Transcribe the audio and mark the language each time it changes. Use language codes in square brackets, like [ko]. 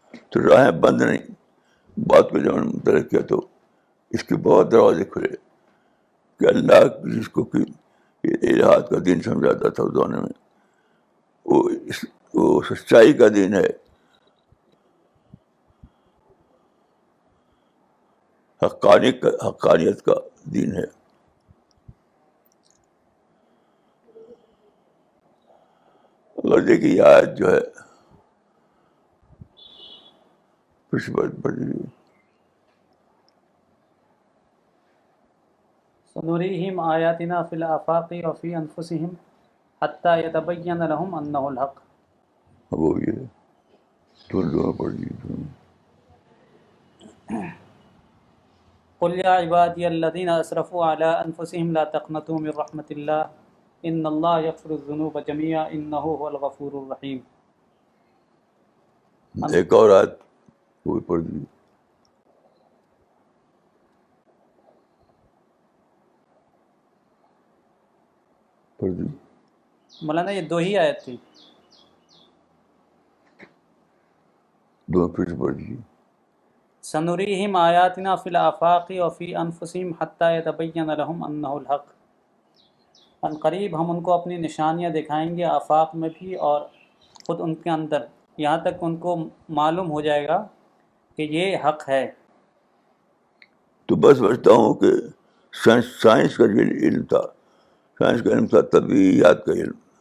[ur] تو راہیں بند نہیں, بات کو جب میں نے مطالعہ کیا تو اس کے بہت دروازے کھلے کہ اللہ جس کو کہ الہات کا دین سمجھاتا تھا اس زمانے میں, وہ سچائی کا دین ہے, حقانیت کا دین ہے. اور دیکھیے یہ آیت جو ہے کچھ بات پڑ رہی ہے. [ar] سنريهم آياتنا في الآفاق وفي أنفسهم حتى يتبين لهم أنه الحق. [ur] وہ یہ دونوں پڑھ رہی ہے. [ar] قل يا عبادي الذين أسرفوا على أنفسهم لا تقنطوا من رحمة الله إن الله يغفر الذنوب جميعا إنه هو الغفور الرحيم. [ur] ایک اور آیت وہ بھی پڑھ دی. پڑھ دی. مولانا یہ دو ہی آیت تھی. دونوں پھر سے پڑھ دیجیے. [ar] سنريهم آياتنا في الآفاق وفي أنفسهم حتى يتبين لهم أنه الحق. [ur] ان قریب ہم ان کو اپنی نشانیاں دکھائیں گے آفاق میں بھی اور خود ان کے اندر، یہاں تک ان کو معلوم ہو جائے گا کہ یہ حق ہے. تو بس سمجھتا ہوں کہ سائنس کا جو علم تھا، سائنس کا علم تھا طبیعیات کا علم.